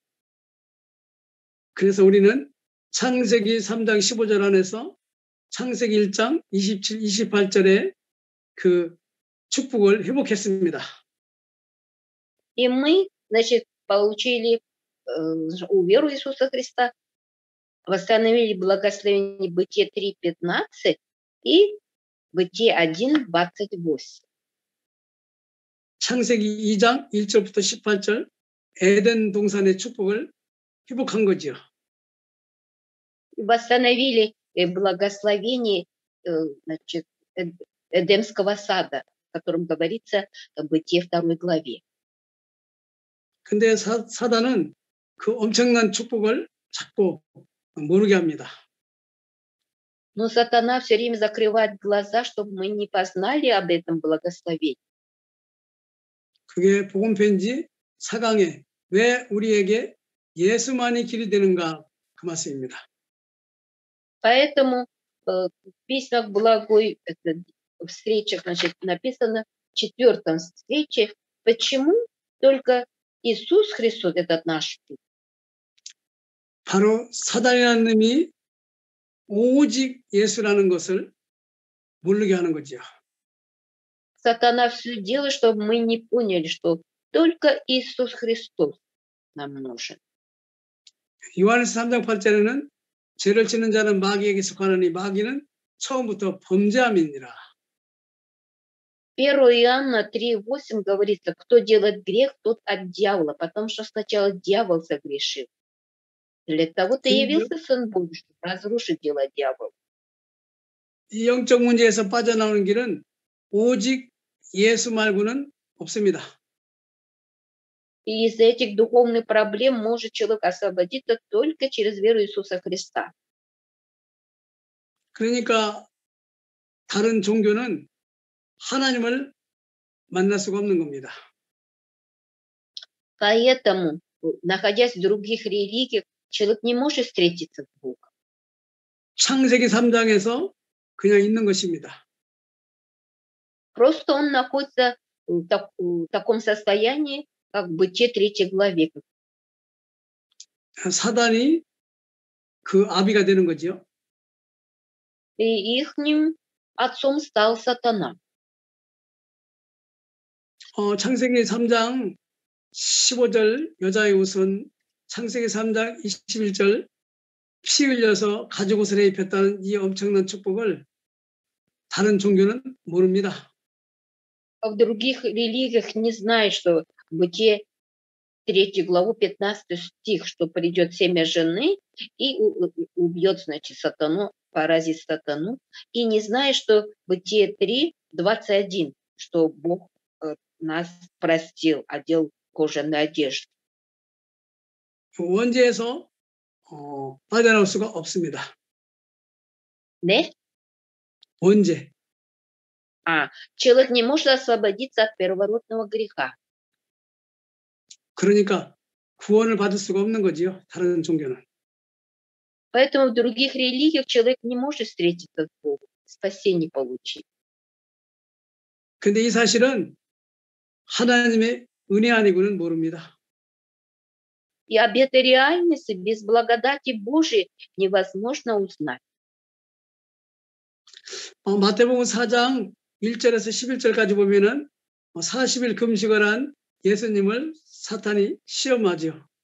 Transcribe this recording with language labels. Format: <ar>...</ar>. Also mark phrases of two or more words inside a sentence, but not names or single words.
<ko>그래서 우리는 창세기 3장 15절 안에서 창세기 1장 27, 28절의 그 축복을 회복했습니다.</ko> <ru>И мы, значит, получили веру Иисуса Христа, восстановили благословение Бытие 3:15 и Бытие 1:28.</ru> <ko>창세기 2장 1절부터 18절 에덴 동산의 축복을 회복한 거죠.</ko> <ru>Восстановили благословение, значит, Эдемского сада, о котором говорится в Бытие 2 главе.</ru> <ko>근데 사단은 그 엄청난 축복을 자꾸 모르게 합니다.</ko> <ru>Но сатана все время закрывает глаза, чтобы мы не познали об этом благословении.</ru> <ko>그게 복음 편지 4강에 왜 우리에게 예수만이 길이 되는가 그 말씀입니다.</ko> <ru>Поэтому в письмах благой встречах, значит, написано в 4 встрече, почему только Иисус Христос этот наш путь.</ru> <ko>바로 사단이라는 놈이 오직 예수라는 것을 모르게 하는 거죠.</ko> <ru>Сатана все делает, чтобы мы не поняли, что только Иисус Христос нам нужен.</ru> <ko>요한에서 3장 8절에는 죄를 짓는 자는 마귀에게 속하느니 마귀는 처음부터 범죄함이니라.</ko> <ru>1 Иоанна 3:8 говорится, кто делает грех, тот от дьявола, потому что сначала дьявол согрешил. Для того-то явился Сын Божий, чтобы разрушить дела дьявола.</ru> <ko>이 영적 문제에서 빠져나오는 길은 오직 예수 말고는 없습니다.</ko> <ru>И из этих духовных проблем может человек освободиться только через веру Иисуса Христа.</ru> <ko>그러니까 다른 종교는 하나님을 만날 수가 없는 겁니다.</ko> <ru>Поэтому, находясь в других религиях, человек не может встретиться с Богом.</ru> <ko>창세기 3장에서 그냥 있는 것입니다.</ko> <ru>Просто он находится в таком состоянии, как в Бытие 3 главе.</ru> <ko>사단이 그 아비가 되는 거죠.</ko> <ru>И ихним отцом стал сатана.</ru> <ko>창세기 3장 15절 여자의 옷은 창세기 3장 21절 피 흘려서 가죽 옷을 입혔다는 이 엄청난 축복을 다른 종교는 모릅니다.</ko> <ru>В других религиях не знают, что в Бытие 3 главу 15 стих, что придет семя жены и убьет, значит, сатану, поразит сатану, и не знает, что Бытие 3:21, что Бог нас простил, одел кожаную одежду.</ru> <ko>원죄에서 빠져나올 수가 없습니다. 네? 원죄.</ko> <ru>Человек не может освободиться от первородного греха.</ru> <ko>그러니까 구원을 받을 수가 없는 거지요. 다른 종교는.</ko> <ru>Поэтому в других религиях человек не может встретиться с Богом, спасение получить.</ru> <ko>근데 이 사실은 하나님의 은혜 아니고는 모릅니다.</ko> <ru>И об этой реальности без благодати Божией невозможно узнать.</ru> <ko>마태복음 4장 1절에서 11절까지 보면은 40일 금식을 한 예수님을 사탄이 시험하죠.</ko>